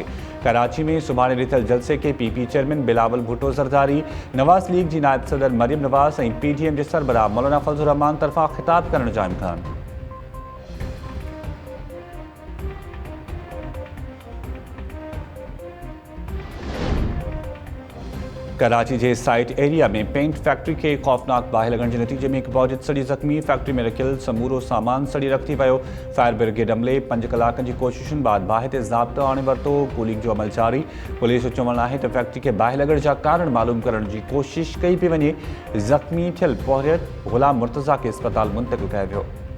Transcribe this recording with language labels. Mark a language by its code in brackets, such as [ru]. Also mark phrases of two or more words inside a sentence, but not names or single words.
[sd] कराची में सुभाणे ॾिठल जलसे के पीपी चेयरमैन बिलावल भुट्टो ज़रदारी, नवाज़ लीग जी नायब सदर मरियम नवाज़ ऐं पीडीएम जे सरबराह मौलाना फज़लुर रहमान तरफ़ां ख़िताब करण जा इम्कान। कराची जे साइट एरिया में पेंट फैक्ट्री के खौफनाक बाहि लगण के नतीजे में एक फौजियत सड़ी ज़ख्मी। फैक्ट्री में रखियल समूरो सामान सड़ी रखी वियो। फायर ब्रिगेड अमले 5 कलाकनि जी कोशिशुनि बाद बाहि ते ज़ाब्तो आणे वरितो। कूलिंग जो अमल जारी। पुलिस जो चवणु आहे त फैक्ट्री के बाहि लगण जा कारण मालूम करण जी कोशिश कई पई वञे। ज़ख्मी थियल फौजियत गुलाम मुर्तज़ा के अस्पताल मुंतक़िल कयो वियो।